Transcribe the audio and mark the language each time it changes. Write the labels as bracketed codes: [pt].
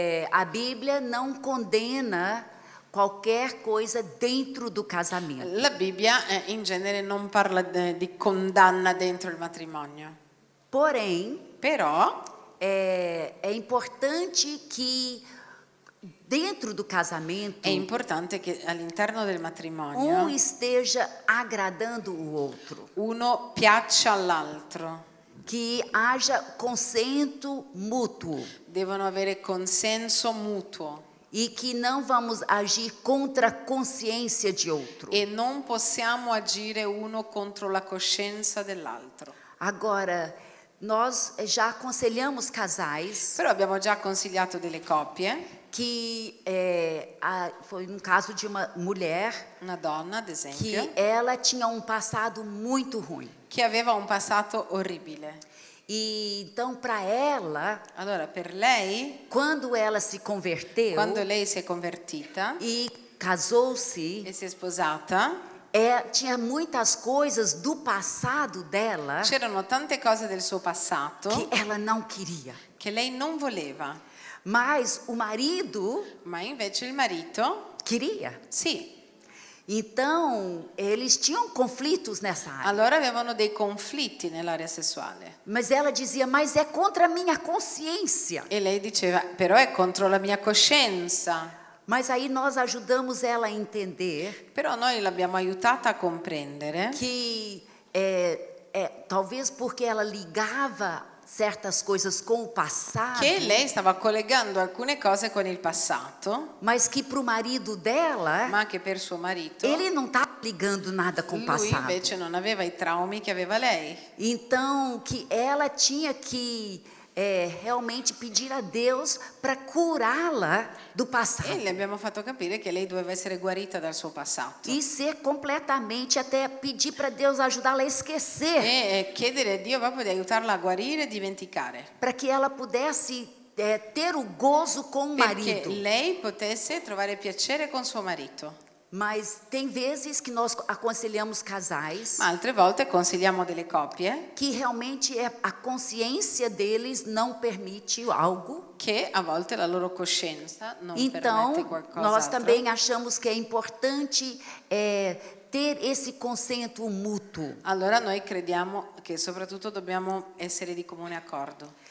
[pt] A Bíblia não condena qualquer coisa dentro do casamento. [it] La Bibbia in genere non parla di condanna dentro il matrimonio, [pt] Porém, [it] però [pt] é importante que dentro do casamento, [it] È importante che all'interno del [pt] um [it] matrimonio [pt] esteja agradando o outro, [it] uno piaccia all'altro, [pt] que haja consento mútuo [it] devono avere consenso mutuo [pt] e que não vamos agir contra a consciência de outro. [it] e non possiamo agire uno contro la coscienza dell'altro. [pt] Agora, nós já aconselhamos casais [it] Però abbiamo già consigliato delle coppie, [pt] que foi um caso de uma mulher [it] una donna ad [pt] que [it] esempio, [pt] ela tinha um passado muito ruim. [it] che aveva un passato orribile. [pt] E então, para ela, [it] Allora per lei, [pt] quando ela se converteu [it] quando lei si è convertita [pt] e casou-se, [it] e si è sposata, [pt] tinha muitas coisas do passado dela [it] c'erano tante cose del suo passato [pt] que ela não queria. [it] che lei non voleva, [pt] Mas o marido [it] ma invece il marito [pt] queria. [it] sì. [pt] Então, eles tinham conflitos nessa área. [it] Allora avevano dei conflitti nell'area sessuale [pt] Mas ela dizia, mas é contra a minha consciência. [it] e lei diceva, però è contro la mia coscienza. [pt] Mas aí nós ajudamos ela a entender [it] Però noi l'abbiamo aiutata a comprendere [pt] que talvez porque ela ligava certas coisas com o passado, [it] che lei stava collegando alcune cose con il passato, [pt] mas que para o marido dela, [it] ma che per suo marito [pt] ele não estava ligando nada com o [it] lui [pt] passado. [it] invece non aveva i traumi che aveva lei. [pt] Então, que ela tinha que realmente pedir a Deus para curá-la do passado. [it] E le abbiamo fatto capire che lei doveva essere guarita dal suo passato [pt] E ser completamente, até pedir para Deus ajudá-la a esquecer, [it] e chiedere a Dio proprio di aiutarla a guarire e dimenticare, [pt] para que ela pudesse ter o gozo com o [it] perché [pt] marido. [it] lei potesse trovare piacere con suo marito. [pt] Mas tem vezes que nós aconselhamos casais [it] Ma altre volte consigliamo delle coppie [pt] que realmente a consciência deles não permite algo. [it] che a volte la loro coscienza non permette [pt] Então, nós [it] qualcos'altro. [pt] também achamos que é importante ter esse consento mútuo. [it] Allora noi crediamo che soprattutto dobbiamo essere di comune accordo.